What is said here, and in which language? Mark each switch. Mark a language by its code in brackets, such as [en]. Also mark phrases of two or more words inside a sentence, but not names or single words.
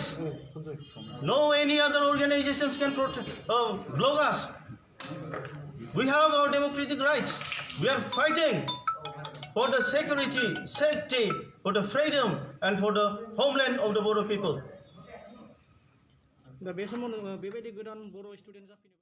[en] No any other organizations can block us. We have our democratic rights. We are fighting for the security, safety, for the freedom, and for the homeland of the Bodo people. [brx] दा बे समाव बेबायदि गोदान बर' स्टुडेन्ट जाफैनो